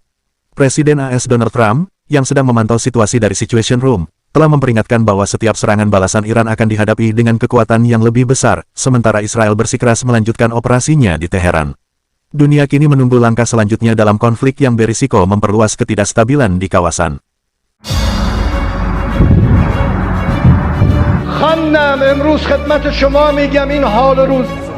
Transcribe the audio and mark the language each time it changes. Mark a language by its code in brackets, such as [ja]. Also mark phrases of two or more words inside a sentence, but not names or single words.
[id] Presiden AS Donald Trump, yang sedang memantau situasi dari Situation Room, telah memperingatkan bahwa setiap serangan balasan Iran akan dihadapi dengan kekuatan yang lebih besar, sementara Israel bersikeras melanjutkan operasinya di Teheran. Dunia kini menunggu langkah selanjutnya dalam konflik yang berisiko memperluas ketidakstabilan di kawasan. [fa] خانم امروز خدمت شما میگم این حال روز